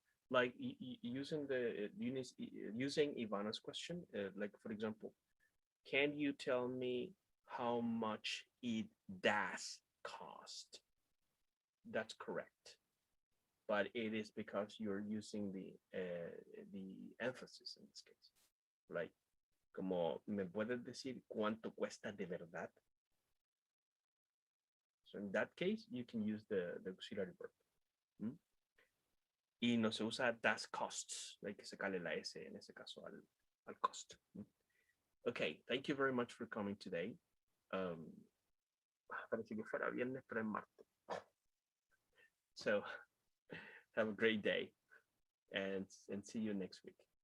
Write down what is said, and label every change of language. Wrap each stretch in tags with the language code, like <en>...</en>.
<en>Like using using Ivana's question, like for example, can you tell me how much it does cost? That's correct, but it is because you're using the emphasis in this case. Like,</en> <es>como me puedes decir cuánto cuesta de verdad?</es> <en>So in that case, you can use the auxiliary verb.</en> <es>Y no se usa das costs, hay que sacarle la S en ese caso al cost.</es> <en>Okay, thank you very much for coming today.</en> <es>Parece que fuera viernes, pero es martes.</es> <en>So have a great day and see you next week.</en>